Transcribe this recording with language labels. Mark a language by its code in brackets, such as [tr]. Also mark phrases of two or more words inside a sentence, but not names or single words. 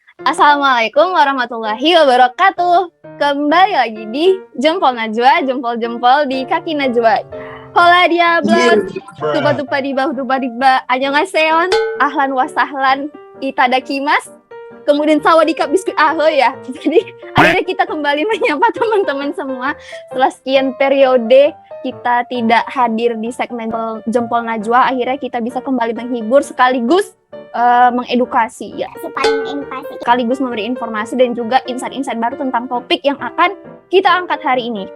[ar] السلام عليكم ورحمة الله وبركاته. [id] Kembali lagi di Jempol Najwa, jempol-jempol di kaki Najwa. [es] Hola diablos, [id] tupa-tupa di bawah, tupa-tupa. [ar] Annyeonghaseyo, أهلا وسهلا, itadakimasu. [id] Kemudian sawadika biskuit ahoy ya. Jadi akhirnya kita kembali menyapa teman-teman semua. Setelah sekian periode kita tidak hadir di segmen Jempol Najwa, akhirnya kita bisa kembali menghibur sekaligus mengedukasi ya. Sekaligus memberi informasi dan juga insight-insight baru tentang topik yang akan kita angkat hari ini.